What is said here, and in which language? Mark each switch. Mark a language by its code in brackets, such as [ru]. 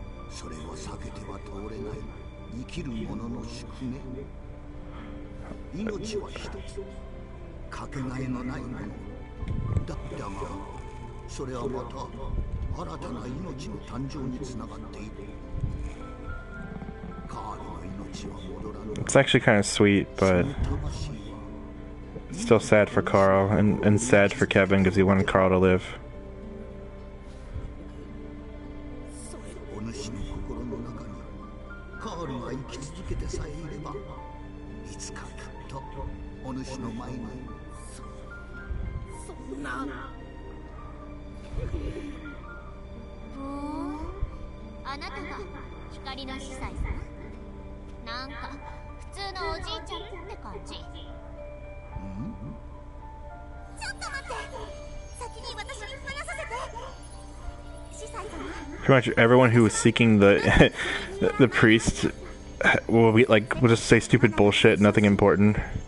[ja] それは避けては通れない生きる者の宿命。命は一つ、かけがえのないものだが、それはまた新たな命の誕生につながっている。カールの命は戻らぬ。 [en] It's actually kind of sweet, but it's still sad for Carl and sad for Kevin because he wanted Carl to live. [ja] お主の心の中にカールが生き続けてさえいれば、いつかきっとお主の前に。そんな。あなたが光の司祭さん？なんか普通のおじいちゃんって感じ。ちょっと待って、先に私に話させて。司祭様。 [en] Pretty much everyone who was seeking the the priest will just say stupid bullshit, nothing important.